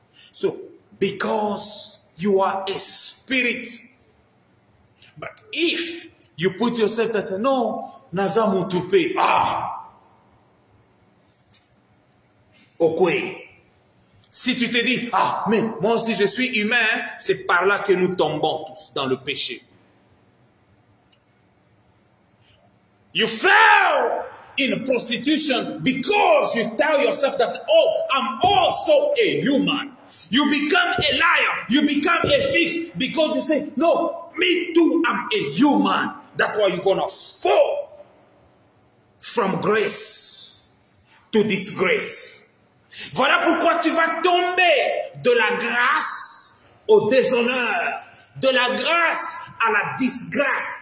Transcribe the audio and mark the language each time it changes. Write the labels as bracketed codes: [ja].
[en] So, because you are a spirit, but if you put yourself that, no, [ln] naza mutupe, [en] okay. [fr] Si tu te dis, mais moi aussi je suis humain, c'est par là que nous tombons tous dans le péché. [en] You fell in prostitution because you tell yourself that, oh, I'm also a human. You become a liar. You become a thief because you say, no, me too, I'm a human. That's why you're going to fall from grace to disgrace. [fr] Voilà pourquoi tu vas tomber de la grâce au déshonneur, de la grâce à la disgrâce.